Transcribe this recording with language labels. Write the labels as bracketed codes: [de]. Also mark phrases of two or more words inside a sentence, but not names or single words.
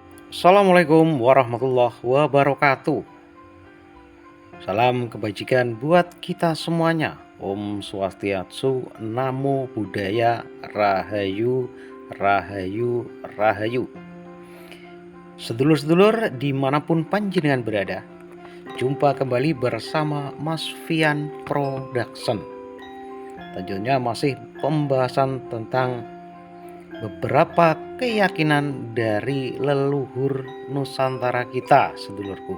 [ar] السلام عليكم ورحمة الله وبركاته. [id] Salam kebajikan buat kita semuanya. [ban] Om Swastiastu, [pi] Namo Buddhaya, [id] Rahayu, Rahayu, Rahayu. Sedulur-sedulur dimanapun panjenengan berada, jumpa kembali bersama Mas Fian Production. Tentunya masih pembahasan tentang beberapa keyakinan dari leluhur Nusantara kita, sedulurku.